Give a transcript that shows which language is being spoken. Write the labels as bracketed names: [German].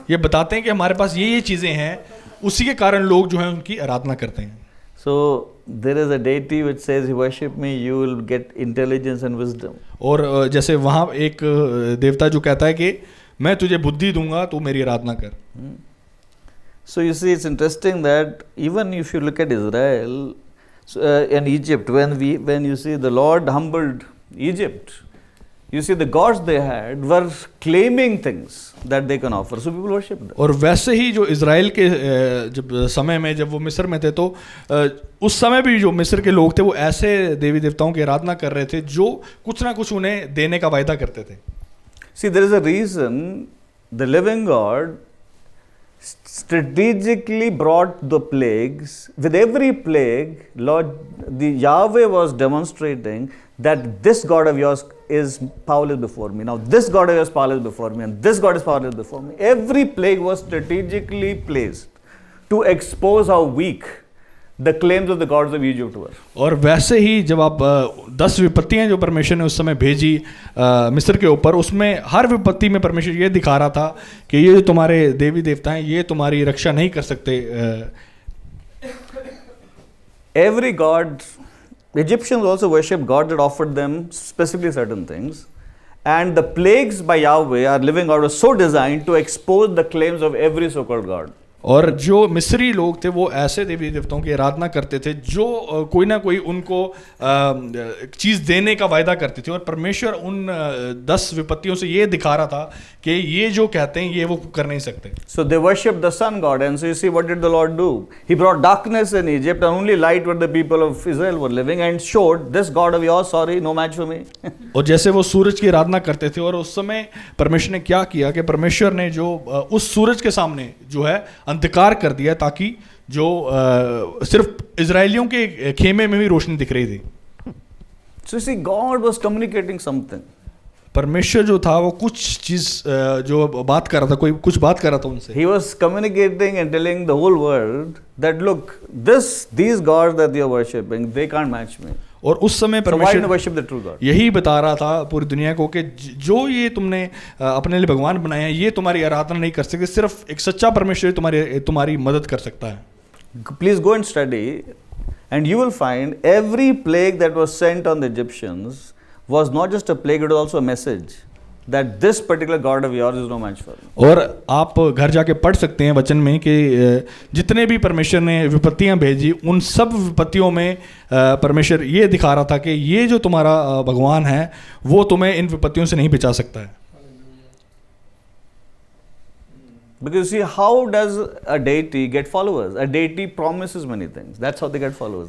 [Hindi] ये बताते हैं कि हमारे पास ये चीज़ें हैं, उसी के कारण लोग जो हैं उनकी आराधना करते हैं. [English] So there is a deity which says, "You worship me, you will get intelligence and wisdom." [Hindi] और जैसे वहाँ एक देवता जो कहता है कि मैं तुझे बुद्धि दूंगा तू मेरी आराधना कर. [English] So you see, it's interesting that even if you look at Israel and Egypt, when you see the Lord humbled Egypt, you see the gods they had were claiming things that they can offer, so people worship them. [Hindi] और वैसे ही जो Israel के जब समय में जब वो मिस्र में थे तो उस समय भी जो मिस्र के लोग थे वो ऐसे देवी देवताओं की आराधना कर रहे थे जो कुछ ना कुछ उन्हें देने का वायदा करते थे. [English] See, there is a reason the living God strategically brought the plagues. With every plague, the Yahweh was demonstrating that this God of yours is powerless before me. Now this God of yours is powerless before me, and this God is powerless before me. Every plague was strategically placed to expose how weak the claims of the gods of Egypt were. [Hindi] और वैसे ही जब आप 10 विपत्तियां जो परमेश्वर ने उस समय भेजी मिस्र के ऊपर, उसमें हर विपत्ति में परमेश्वर ये दिखा रहा था कि ये जो तुम्हारे देवी देवता हैं ये तुम्हारी रक्षा नहीं कर सकते. [English] Every god The Egyptians also worshipped God that offered them specifically certain things. And the plagues by Yahweh are living out are so designed to expose the claims of every so-called God. [Hindi] और जो मिस्री लोग थे वो ऐसे देवी देवताओं की आराधना करते थे जो कोई ना कोई उनको चीज़ देने का वायदा करते थे, और परमेश्वर उन 10 विपत्तियों से ये दिखा रहा था कि ये जो कहते हैं ये वो कर नहीं सकते. [English] So they worshipped the sun god, and so you see what did the Lord do? He brought darkness in Egypt and only light where the people of Israel were living, and showed this God of yours, sorry, no match for me. [Hindi] और जैसे वो सूरज की आराधना करते थे, और उस समय परमेश्वर ने क्या किया कि परमेश्वर ने जो उस सूरज के सामने जो है अंधकार कर दिया ताकि जो सिर्फ इजरायलियों के खेमे में भी रोशनी दिख रही थी. [English] So you see, God was communicating something. [Hindi] परमेश्वर जो था वो कुछ चीज जो बात कर रहा था, कोई कुछ बात कर रहा था उनसे. [English] He was communicating and telling the whole world that look, these gods that you are worshipping, they can't match me. [Hindi] और उस समय [English] So why not [Hindi] परमेश्वर [English] worship the true God? [Hindi] यही बता रहा था पूरी दुनिया को कि जो ये तुमने अपने लिए भगवान बनाए हैं ये तुम्हारी आराधना नहीं कर सकते, सिर्फ एक सच्चा परमेश्वर तुम्हारी मदद कर सकता है. [English] Please go and study, and you will find every plague that was sent on the Egyptians was not just a plague, it was also a message that this particular God of yours is no match for me. [Hindi] और आप घर जाके पढ़ सकते हैं वचन में कि जितने भी परमेश्वर ने विपत्तियां भेजी उन सब विपत्तियों में परमेश्वर ये दिखा रहा था कि ये जो तुम्हारा भगवान है वो तुम्हें इन विपत्तियों से नहीं बचा सकता है. [English] Because you see, how does a deity get followers? A deity promises many things. That's how they get followers.